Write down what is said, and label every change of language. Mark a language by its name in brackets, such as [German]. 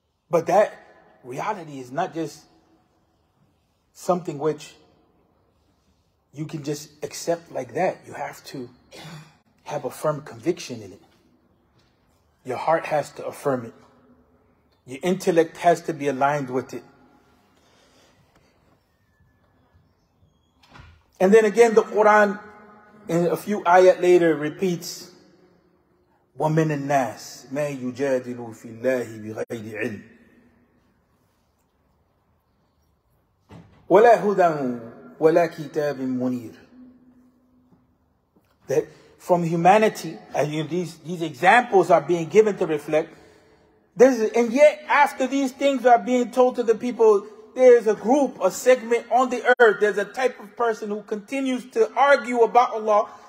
[English] But that reality is not just something which you can just accept like that. You have to have a firm conviction in it. Your heart has to affirm it. Your intellect has to be aligned with it. And then again, the Quran, in a few ayat later, repeats, [Arabic] وَمِنَ النَّاسِ مَا يُجَادِلُ فِي اللَّهِ بِغَيْرِ عِلْمٍ وَلَا هُدًى وَلَا كِتَابٍ مُنِيرٍ. [English] That from humanity, and these examples are being given to reflect, and yet after these things are being told to the people, there's a group, a segment on the earth, there's a type of person who continues to argue about Allah.